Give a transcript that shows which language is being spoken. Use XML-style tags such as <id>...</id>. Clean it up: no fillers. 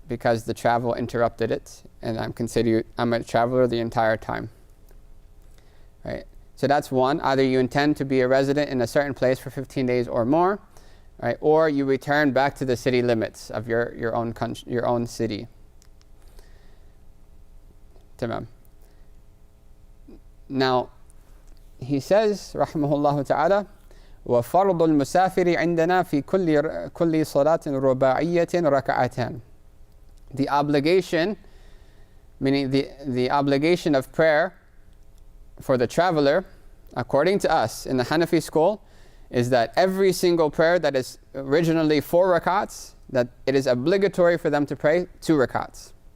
<en>Because the travel interrupted it, and I'm a traveler the entire time. Right? So that's one. Either you intend to be a resident in a certain place for 15 days or more, right? Or you return back to the city limits of your own country, your own city.</en> <ar>Tamam.</ar> <en>Now, he says,</en> <ar>rahimahullah ta'ala, وَفَرْضُ الْمُسَافِرِ عِنْدَنَا فِي كُلِّ صَلَاةٍ رُبَاعِيَّةٍ رَكَعَتَانِ.</ar> <en>The obligation, meaning the obligation of prayer for the traveler, according to us in the Hanafi school, is that every single prayer that is originally 4 rakats, that it is obligatory for them to pray 2 rakats.</en>